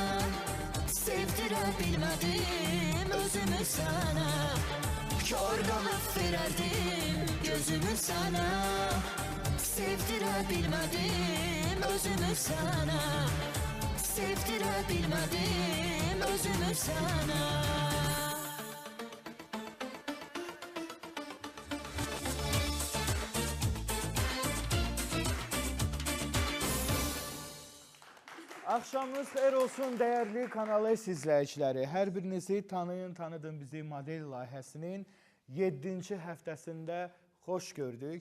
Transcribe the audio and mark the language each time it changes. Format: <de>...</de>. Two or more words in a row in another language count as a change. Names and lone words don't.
<tr>Sevdirebilmedim özümü sana. Kör kalıp vererdim gözümü sana. Sevdirebilmedim özümü sana. Sevdirebilmedim özümü sana.</tr> <az>Axşamınız xeyir olsun</az> <tr>değerli kanalı</tr> <az>izləyiciləri. Hər birinizi tanıdığım bizi model layihəsinin 7-ci həftəsində xoş gördük.</az>